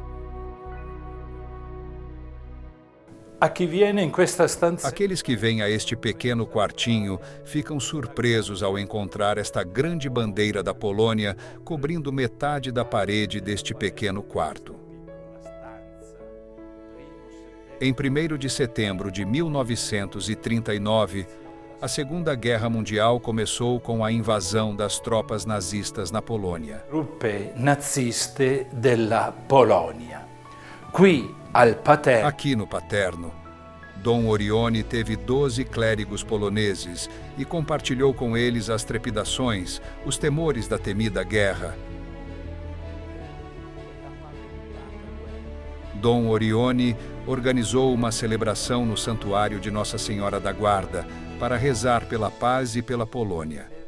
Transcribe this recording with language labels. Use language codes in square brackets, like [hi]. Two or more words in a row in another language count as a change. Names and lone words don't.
[pt] Aqueles que vêm a este pequeno quartinho ficam surpresos ao encontrar esta grande bandeira da Polônia cobrindo metade da parede deste pequeno quarto. Em 1º de setembro de 1939, a Segunda Guerra Mundial começou com a invasão das tropas nazistas na Polônia. [it] Truppe naziste della Polonia. [pt] Aqui no Paterno, Dom Orione teve 12 clérigos poloneses e compartilhou com eles as trepidações, os temores da temida guerra. Dom Orione organizou uma celebração no Santuário de Nossa Senhora da Guarda para rezar pela paz e pela Polônia.